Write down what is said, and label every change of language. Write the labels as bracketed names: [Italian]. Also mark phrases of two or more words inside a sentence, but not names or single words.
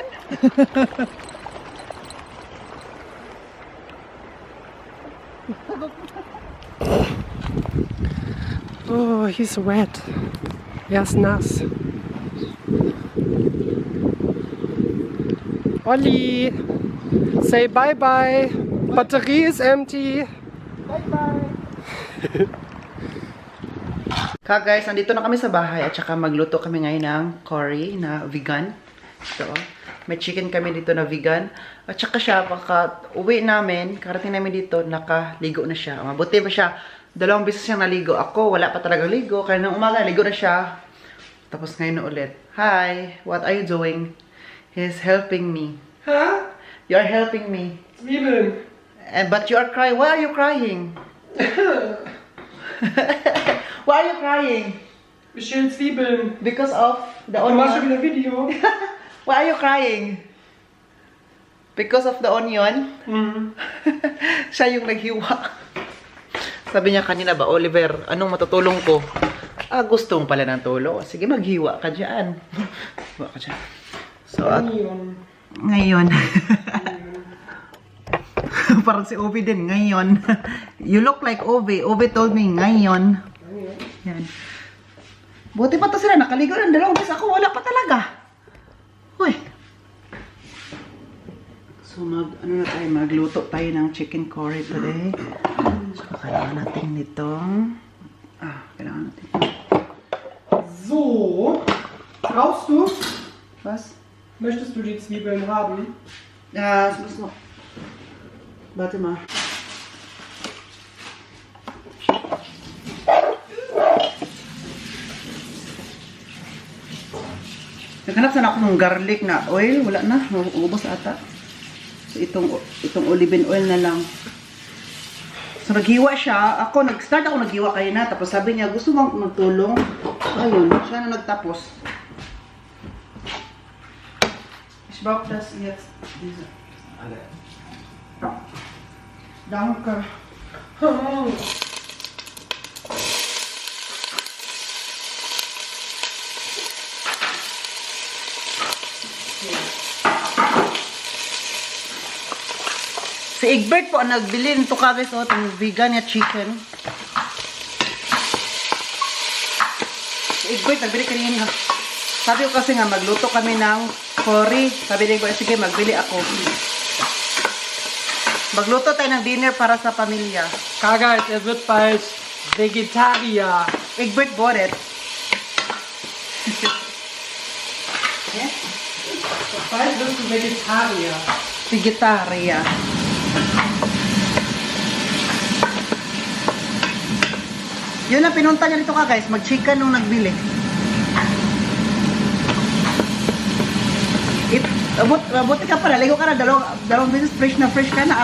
[English] Oh, he's wet. [German] Er ist nass. Olli, [English] say bye-bye. [German] Batterie ist empty. [Filipino] Guys, nandito na kami sa bahay at saka magluto kami ngayon ng curry na vegan. So, may chicken kami dito na vegan. At saka siya, baka uwi namin, karating namin dito, nakaligo na siya. Mabuti ba siya? 2 beses siyang naligo. Ako, wala pa talaga ligo. Kaya nang umaga, ligo na siya. Tapos ngayon na ulit. [English] Hi, what are you doing? He's helping me. Huh? You are helping me. [German] Zwiebeln. [English] But you are crying. Why are you crying? Why are you crying? [German] Wir schälen Zwiebeln. [English] Because of the [German] Du machst schon [English] onion. [German] wieder Video. [English] Why are you crying? Because of the onion? [Filipino] Siya yung naghiwa. Sabi niya kanina ba, Oliver, anong matutulong ko? Gusto mo pala ng tulong. Sige, maghiwa ka dyan. Hiwa ka dyan. So, ngayon. Parang si Ovi din, ngayon. [English] You look like Ovi. Ovi told me, [Filipino] ngayon. Yan. Buti pa to sila, nakaligo ng 2 beses. Ako, wala pa talaga. Uy. So, magluto tayo ng [English] chicken curry [Filipino] today. So, kailangan natin nitong... kailangan natin. [German] So, brauchst du? Was? Möchtest du die Zwiebeln haben? Es muss noch... Warte mal. [Filipino] Naghanap sana ako ng garlic na oil. Wala na. Ubos ata. So, itong [English] olive oil [Filipino] na lang. So, naghiwa siya. Nag-start ako naghiwa kayo na. Tapos sabi niya, gusto mo magtulong? Ayun, siya na nagtapos. [German] Ich brauche das jetzt. Diese. Alle. Danke. [Filipino] Si Egbert po ang nagbili nito guys, itong vegan na chicken. Si Egbert nagbili kanina. Sabi ko kasi nga magluto kami ng curry. Sabi ni Egbert, sige magbili ako. Magluto tayo ng dinner para sa pamilya. Guys, [German] wird bald Vegetarier. [English] Egbert bought it. [German] Bald wirst du Vegetarier. [English] Vegetarian. [Filipino] Yun ang pinunta niya dito guys, mag-chicken nung nagbili. Mabuti ka pala, ligo ka na, dalawang beses fresh ka na.